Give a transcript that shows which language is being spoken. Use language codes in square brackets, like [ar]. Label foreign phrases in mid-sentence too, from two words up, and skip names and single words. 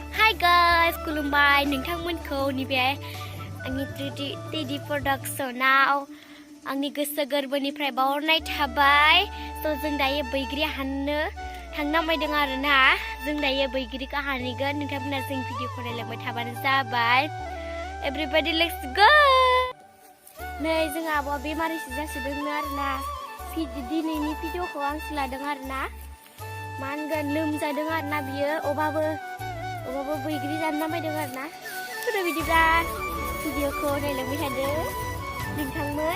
[en] Hi guys, [brx] खुलुमबाय नोंथांमोनखौ नैबे आंनि 3D प्रडाक्शनाव आंनि गोसो गोरबोनिफ्राय बावहरनाय थाबाय। स' जों दायो बैग्रि हाननो थांनांबायदों आरोना। जों दायो बैग्रिखौ हानहैगोन। नोंथांमोना जों भिडिअखौ नायलांबाय थाबानो जाबाय। [en] Everybody let's go। [brx] नै जों आब'आ बेमारिसो जासोदोंनो आरोना। दिनैनि भिडिअखौ आंसो लादों आरोना। मा होनगोन लोमजादों आरोना बियो अबाबो बैग्रि जानो नामायदों आरोना। थ' बिदिब्ला भिडिअखौ नायलांबाय थादो नोंथांमोन।